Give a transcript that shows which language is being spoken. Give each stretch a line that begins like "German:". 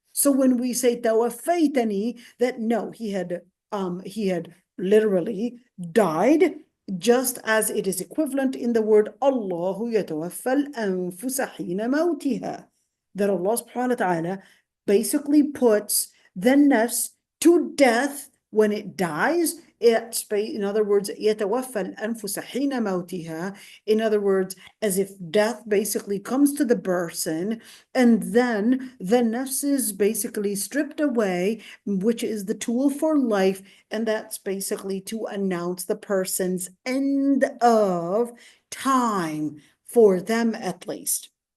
English: So when we say tawaffaytani, that no, he had literally died, just as it is equivalent in the word
Arabic: Allahu yatawaffa al-anfusa hina mawtiha,
English: that Allah subhanahu wa ta'ala basically puts the nafs to death when it dies. In other words,
Arabic: يَتَوَفَّى الْأَنفُسَ حِينَ مَوْتِهَا.
English: In other words, as if death basically comes to the person, and then the nafs is basically stripped away, which is the tool for life, and that's basically to announce the person's end of time, for them at least.